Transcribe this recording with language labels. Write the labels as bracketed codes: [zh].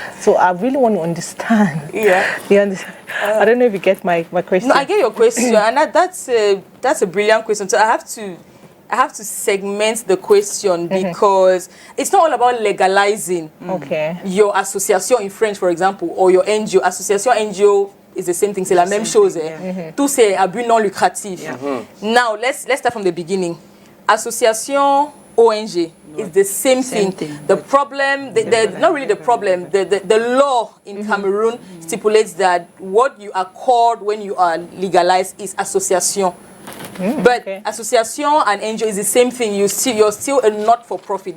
[en] So I really want to understand. Yeah. I don't know if you get my question. No, I get your question, and that's a brilliant question. So I I have to segment the question because it's not all about legalizing your association in French, for example, or your NGO. Association NGO is the same thing, [fr] c'est la même chose. Tout c'est à but non lucratif. [en] Now, let's start from the beginning. Association ONG is the same thing. The problem, not really the problem, the law in Cameroon stipulates that what you are called when you are legalized is association. But association and NGO is the same thing. You're still a not-for-profit.